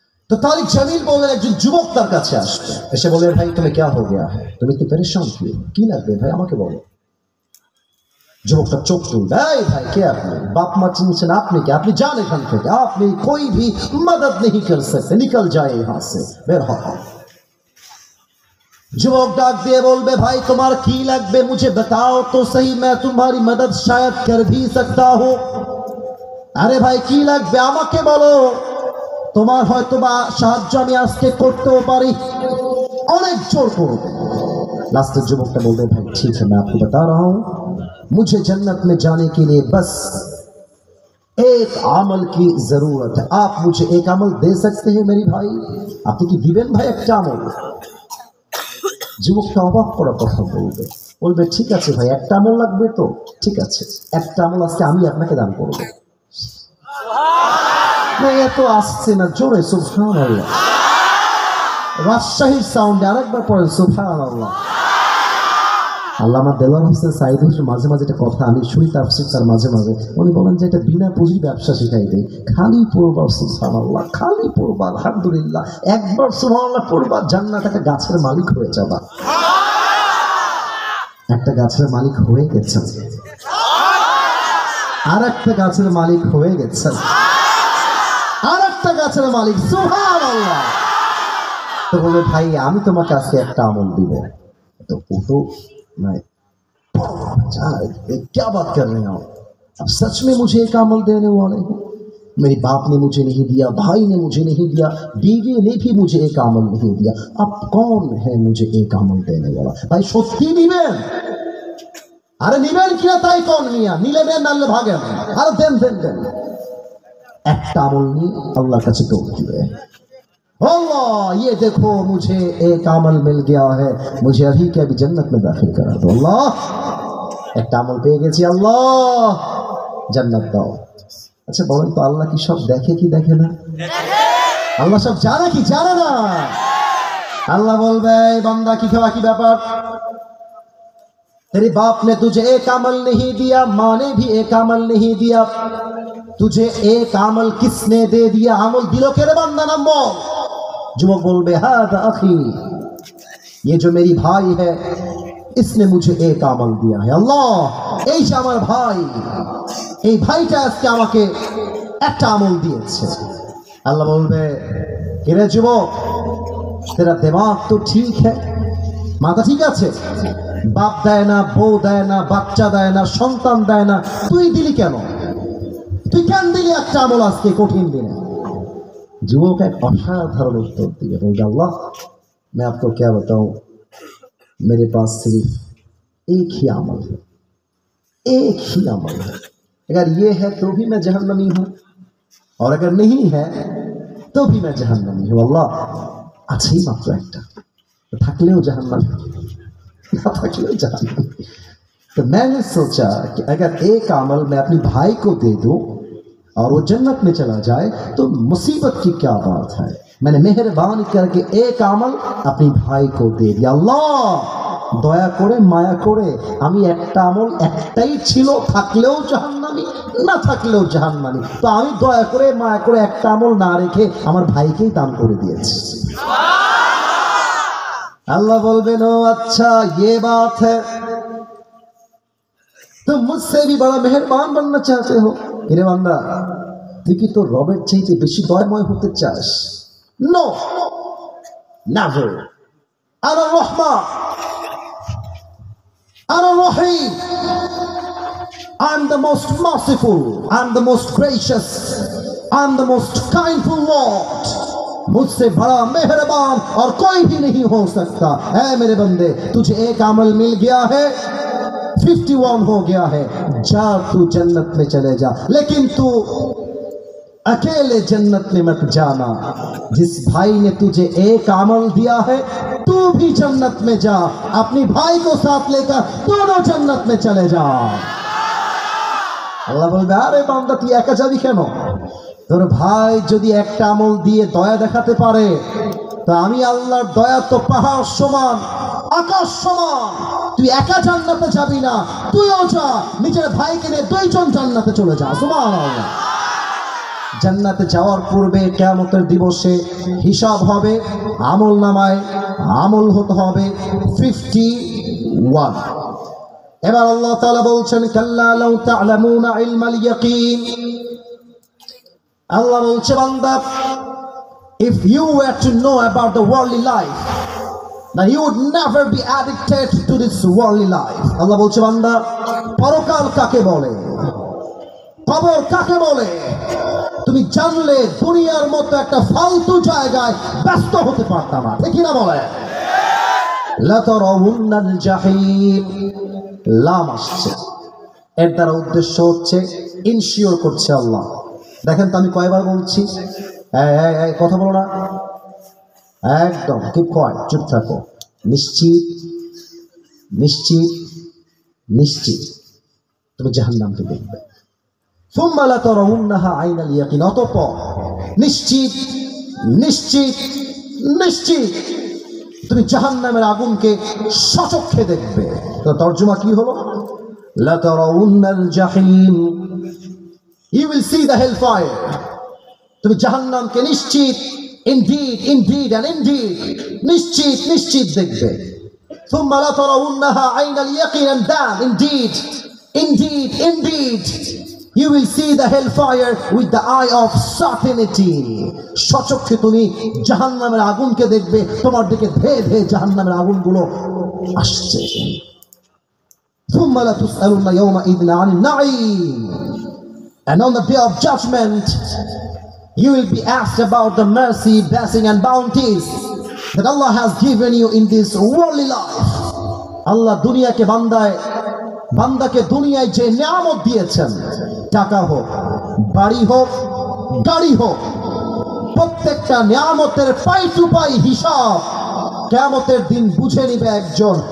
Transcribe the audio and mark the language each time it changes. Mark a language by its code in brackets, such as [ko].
[hi] तो तारिक जमील बोले [bn] একজন যুবক তার কাছে আসবে, এসে বলে ভাই তুমি [hi] क्या हो गया है, [bn] তুমি তো [hi] परेशान क्यों, [bn] কি লাগবে ভাই আমাকে বলো। যুবকটা চোখ তুলবে, এই ভাই কে আপনি, বাপ মা চিনছেন আপনি কি, আপনি যান এখান থেকে, আপনি [hi] कोई भी मदद नहीं कर सकते, निकल जाए यहाँ से, [bn] বের হও। যুবক ডাক দিয়ে বলবে ভাই তোমার কি লাগবে [hi] मुझे बताओ तो सही, मैं तुम्हारी मदद शायद कर भी सकता हूँ। [bn] আরে ভাই কি লাগবে আমাকে বলো, তোমার হয়তো বা সাহায্য আমি আজকে করতেও পারি। অনেক জোর করবে। লাস্টের যুবকটা বলবে ভাই ঠিক [hi] है मैं आपको बता रहा हूँ, मुझे जन्नत में जाने के लिए बस एक अमल की जरूरत है, आप मुझे एक अमल दे सकते हैं मेरी भाई, [bn] আপনি কি দিবেন ভাই একটা আমল? যুবকটা অবাক করার কথা বলবে, বলবে ঠিক আছে ভাই একটা আমল লাগবে তো, ঠিক আছে একটা আমল আজকে আমি আপনাকে দান করবো। এত আসছে না জোরে সুবহানাল্লাহ, রাজশাহীর সাউন্ডে আরেকবার পড়েন সুবহানাল্লাহ। আল্লামা দেওয়ান হোসেন সাইদ হোসেন মাঝে মাঝে একটা কথা আমি শুনি তাফসীর তার মাঝে মাঝে উনি বলেন যে এটা বিনা পুঁজির ব্যবসা শিখাই দেয়। খালি পড়বা সুবহানাল্লাহ, খালি পড়বা আলহামদুলিল্লাহ, একবার সুবহানাল্লাহ পড়বা জান্নাত একটা গাছের মালিক হয়ে যাবা। একটা গাছের মালিক হয়ে গেছেন, আর একটা গাছের মালিক হয়ে গেছেন, আর একটা গাছের মালিক সুবহানাল্লাহ। তো বলে ভাই আমি তোমাকে আজকে একটা আমল দিব। [hi] तो वो तो मैं क्या बात कर रहे हैं आप? अब सच में मुझे एक अमल देने वाले हैं। मेरे बाप ने मुझे नहीं दिया, भाई ने मुझे नहीं दिया, बीवी ने भी मुझे एक अमल नहीं दिया, अब कौन है मुझे एक अमल देने वाला? [bn] भाई সত্যি নিবেন? আরে নিবেন কিনা তাই কোন মিয়া, নিলে দেন নালে ভাগেন। আরে দেন দেন দেন, একটা আমল নিয়ে আল্লাহর কাছে দৌড় দিবে। [hi] अल्लाह ये देखो मुझे एक अमल मिल गया है, मुझे अभी के अभी जन्नत में दाखिल करा दो। अल्लाह एक अमल पे [bn] গেছি, আল্লাহ জান্নাত দাও। আচ্ছা বলেন তো আল্লাহ কি সব দেখে কি দেখে না? আল্লাহ সব জানে কি জানে না? আল্লাহ বলবে বান্দা কি খাওয়া কি ব্যাপার, [hi] तेरे बाप ने तुझे एक अमल नहीं दिया, माँ ने भी एक अमल नहीं दिया, तुझे एक अमल किसने दे दिया? अमल दिलो के रे बंदा नाम बोल। जुवक बोलबे हादा अखी, ये जो मेरी भाई है इसने मुझे एक अमल दिया है। [bn] अल्लाह এই যে আমার ভাই, এই ভাইটা আজকে আমাকে একটা আমল দিয়েছে। আল্লাহ বলবে কে রে যুবক, [hi] तेरा दिमाग तो ठीक है, [bn] মাথা ঠিক আছে, বাপ দেয় না, বউ দেয় না, বাচ্চা দেয় না, সন্তান দেয় না, তুই দিলি কেন? তুই কেন দিলি একটা আমল আজকে কঠিন দিনে? যুবক এক অসাধারণ উত্তর দিবে, বলবে আল্লাহ [hi] मैं आपको क्या बताऊं, मेरे पास सिर्फ एक ही अमल है, एक ही अमल है, अगर ये है तो भी मैं जहन्नमी हूं और अगर नहीं है तो भी मैं जहन्नमी हूं। [bn] अल्लाह আছে ही মাত্র একটা, থাকলেও জাহান্নামী, ना থাকলেও জাহান্নামী। [hi] तो मैंने सोचा कि अगर एक अमल मैं अपने भाई को दे दूं और वो जन्नत में चला जाए तो मुसीबत की क्या बात है। मैंने मेहरबानी करके एक अमल अपने भाई को दे दिया। [bn] अल्लाह দয়া করে মায়া করে আমি একটা আমল একটাই ছিল, থাকলেও জাহান্নামী না থাকলেও জাহান্নামী, তো আমি দয়া করে মায়া করে একটা আমল না রেখে আমার ভাইকেই দান করে দিয়েছি। [hi] अल्लाह बोलबेन ओ अच्छा ये बात है, तुम मुझसे भी बड़ा मेहरबान बनना चाहते हो। [bn] इरे बंदा তুই কি তোর রবের চাইতে বেশি দয়াময় হতে চাস? [en] No never. [ar] আনা রহমান, আনা রহিম, [en] I am the most merciful, I am the most gracious, I am the most kindful Lord, [hi] मुझसे बड़ा मेहरबान और कोई भी नहीं हो सकता। ऐ मेरे बंदे तुझे एक अमल मिल गया है, 51 हो गया है, जा तू जन्नत में चले जा, लेकिन तू अकेले जन्नत में मत जाना। जिस भाई ने तुझे एक अमल दिया है तू भी जन्नत में जा, अपनी भाई को साथ लेकर दोनों जन्नत में चले जा। [bn] अल्लाह बोलबे আরে বান্দা তুই একা যাবি কেন? তোর ভাই যদি একটা আমল দিয়ে দয়া দেখাতে পারে তো আমি আল্লাহর দয়া তো পাহাড় সমান, আকাশ সমান। তুই একা জান্নাতে যাবি না, তুইও যা, নিজের ভাইকে নিয়ে দুইজন জান্নাতে চলে যা। সুবহানাল্লাহ। জান্নাতে যাওয়ার পূর্বে কিয়ামতের দিবসে হিসাব হবে, আমল নামায় আমল হতে হবে 51। এবার আল্লাহ তাআলা বলছেন [ar] কাল্লা লাউ তা'লামুনা ইলমাল ইয়াকিন। [bn] Allah বলছে বান্দা, [en] if you were to know about the worldly life, then you would never be addicted to this worldly life. [bn] Allah বলছে বান্দা পরকাল কাকে বলে, কবর কাকে বলে তুমি জানলে দুনিয়ার মতো একটা ফালতু জায়গায় ব্যস্ত হতে পারতাম না, ঠিক না বলে? [ar] লা তারাউন্নাল জাহিম, [bn] লাম আসছে, এর দ্বারা উদ্দেশ্য হচ্ছে ইনশিওর করছে আল্লাহ। দেখেন তো আমি কয়বার বলছি, কথা বলো না, একদম [en] keep quiet, [bn] চুপ থাকো, নিশ্চিত নিশ্চিত নিশ্চিত তুমি জাহান্নামকে দেখবে। [ar] সুম্মা লা তারাউন্নাহা আইনাল ইয়াকিন, [bn] অতঃপর নিশ্চিত নিশ্চিত নিশ্চিত তুমি জাহান্নামের আগুনকে সচক্ষে দেখবে। তো তর্জমা কি হলো? [ar] লা তারাউন্নাল জাহিম, [en] You will see the hell fire. [bn] তুমি জাহান্নামকে নিশ্চিত, [en] indeed indeed and indeed, [bn] নিশ্চিত নিশ্চিত দেখবে। [ar] ثم لا ترونها عين اليقين [en] and then indeed indeed indeed you will see the hellfire with the eye of certainty. [bn] সচক্ষে তুমি জাহান্নামের আগুনকে দেখবে, তোমার দিকে ধেয়ে ধেয়ে জাহান্নামের আগুনগুলো আসছে। [ar] ثم لا تسألن يومئذ عن النعيم, [en] and on the day of judgment you will be asked about the mercy, blessing and bounties that Allah has given you in this worldly life. [bn] Allah দুনিয়াকে বান্দাকে দুনিয়ায় যে নিয়ামত দিয়েছেন, টাকা হোক, বাড়ি হোক, গাড়ি হোক, প্রত্যেকটা নিয়ামতের পাই টু পাই হিসাব কিয়ামতের দিন বুঝে নিবে একজন।